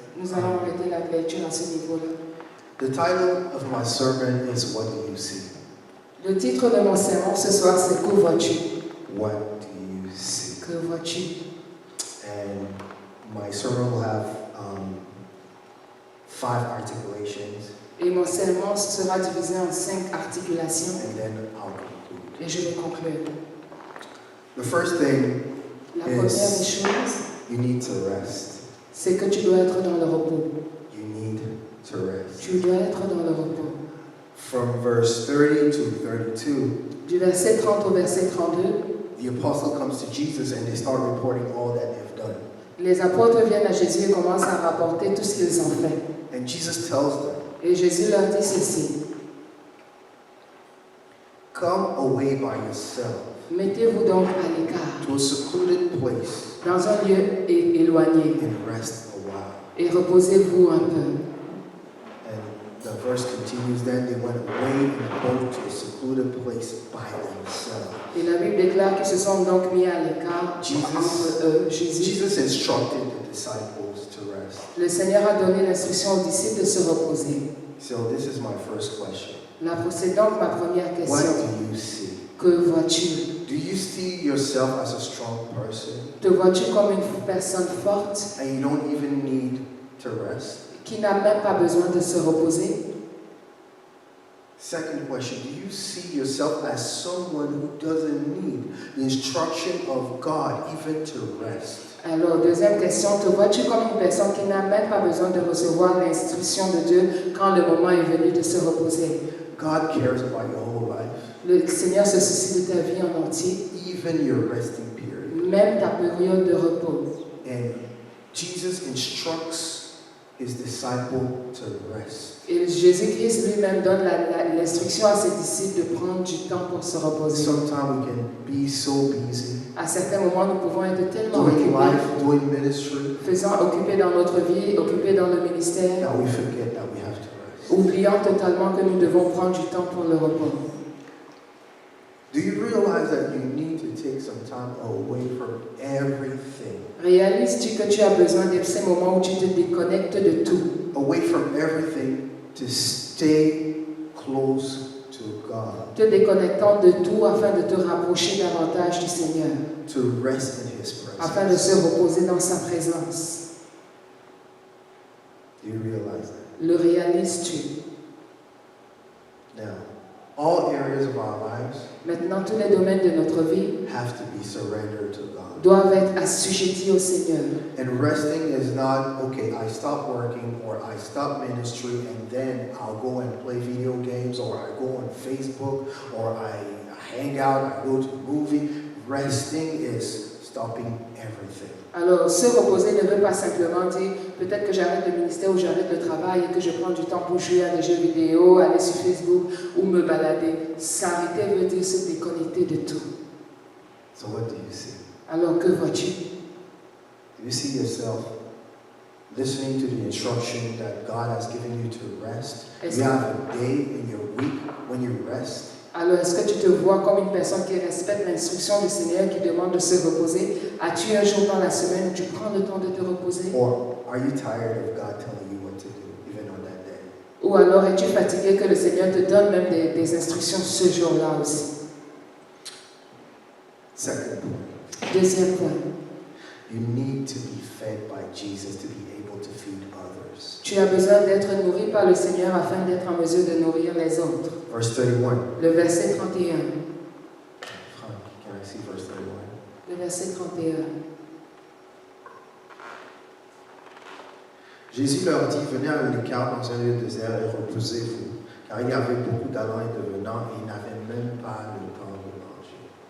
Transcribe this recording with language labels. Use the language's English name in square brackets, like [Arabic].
[French] Nous allons arrêter la lecture à ce niveau-là. [English] The title of my sermon is What Do You See? [French] Le titre de mon sermon ce soir, c'est Que vois-tu? [English] What do you see? [French] Que vois-tu? [English] And my sermon will have 5 articulations. [French] Et mon sermon sera divisé en 5 articulations. [English] And then I'll conclude. [French] Et je vais conclure. [English] The first thing [French] La première des choses, [English] you need to rest. [French] c'est que tu dois être dans le repos. [English] You need to rest. [French] Tu dois être dans le repos. [English] From verse 30 to 32, [French] Du verset 30 au verset 32, [English] the apostle comes to Jesus and they start reporting all that they've done. [French] les apôtres viennent à Jésus et commencent à rapporter tout ce qu'ils ont fait. [English] And Jesus tells them, [French] Et Jésus leur dit ceci, [English] come away by yourself [French] mettez-vous donc à l'écart, [English] to a secluded place [French] dans un lieu éloigné, [English] and rest a while. [French] et reposez-vous un peu. [English] And the verse continues, then they went away in a boat to a secluded place by themselves. [French] Et la Bible déclare qu'ils se sont donc mis à l'écart entre eux. [English] Jesus instructed the disciples to rest. [French] Le Seigneur a donné l'instruction aux disciples de se reposer. [English] So this is my first question. [French] C'est donc ma première question. [English] What do you see? [French] Que vois-tu? [English] Do you see yourself as a strong person? [French] Te vois-tu comme une personne forte [English] And you don't even need to rest? [French] qui n'a même pas besoin de se reposer? [English] Second question, do you see yourself as someone who doesn't need the instruction of God even to rest? [French] Alors, deuxième question, te vois-tu comme une personne qui n'a même pas besoin de recevoir l'instruction de Dieu quand le moment est venu de se reposer? [English] God cares about your whole life. [French] Le Seigneur se soucie de ta vie en entier, [English] Even your resting period. [French] même ta période de repos. [English] And Jesus instructs his disciple to rest. [French] Et Jésus-Christ lui-même donne l'instruction à ses disciples de prendre du temps pour se reposer. [English] Sometimes we can be so busy, [French] À certains moments, nous pouvons être tellement [English] doing [French] occupés, [English] life, doing ministry, [French] occupés dans notre vie, occupés dans le ministère, [English] that we forget that we have to rest. [French] oubliant totalement que nous devons prendre du temps pour le repos. [English] Do you realize that you need to take some time away from everything? [French] Réalises-tu que tu as besoin de ces moments où tu te déconnectes de tout? [English] Away from everything to stay close to God, [French] Te déconnectant de tout afin de te rapprocher davantage du Seigneur, [English] to rest in His [French] afin de se [English] presence. [French] reposer dans sa présence. [English] Do you realize that? [French] Le réalises-tu? [English] Now, all areas of our lives [French] Maintenant, tous les domaines de notre vie [English] have to be surrendered to God. [French] doivent être assujettis au Seigneur. [English] And resting is not, okay, I stop working or I stop ministry and then I'll go and play video games or I go on Facebook or I hang out, I go to a movie. Resting is stopping everything. [French] Alors, se reposer ne veut pas simplement dire peut-être que j'arrête le ministère ou j'arrête le travail et que je prends du temps pour jouer à des jeux vidéo, aller sur Facebook ou me balader. S'arrêter veut dire se déconnecter de tout. [English] So what do you see? [French] Alors, que vois-tu? [English] Do you see yourself listening to the instruction that God has given you to rest? [French] Est-ce [English] You [French] que- [English] have a day in your week when you rest. [French] Alors, est-ce que tu te vois comme une personne qui respecte l'instruction du Seigneur qui demande de se reposer? As-tu un jour dans la semaine où tu prends le temps de te reposer? [English] Or are you tired of God telling you what to do even on that day? [French] Ou alors es-tu fatigué que le Seigneur te donne même des instructions ce jour-là aussi? [English] Second point. [French] Deuxième point, [English] You need to be fed by Jesus to be able to feed others. [French] tu as besoin d'être nourri par le Seigneur afin d'être en mesure de nourrir les autres. [English] Verse 31. [French] Le verset 31. [English] Frank, can I see verse 31? [French] Le verset 31. Jésus leur dit, venez à un écart dans un lieu désert et reposez-vous, car il y avait beaucoup d'allants et de venants et ils n'avaient même pas le temps de manger.